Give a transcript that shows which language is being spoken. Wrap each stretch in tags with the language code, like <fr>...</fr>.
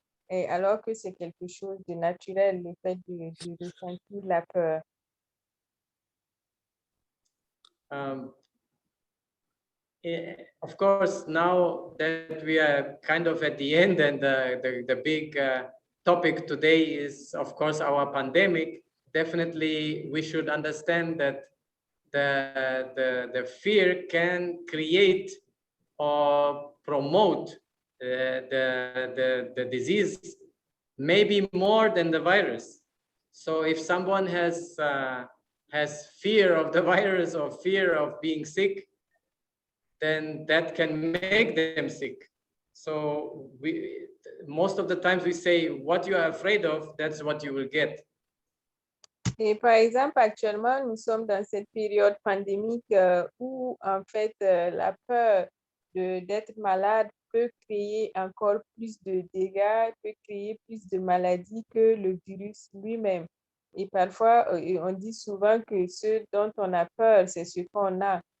<fr>Et alors que c'est quelque chose de naturel, le fait de ressentir la peur.</fr> <en>Of course, now that we are kind of at the end and the big topic today is, of course, our pandemic, definitely we should understand that the fear can create or promote the disease maybe more than the virus. So if someone has fear of the virus or fear of being sick, then that can make them sick. So most of the times we say, what you are afraid of, that's what you will get.</en> <fr>Et par exemple, actuellement, nous sommes dans cette période pandémique où, en fait, la peur d'être malade peut créer encore plus de dégâts, peut créer plus de maladies que le virus lui-même. Et parfois, on dit souvent que ce dont on a peur, c'est ce qu'on a.</fr>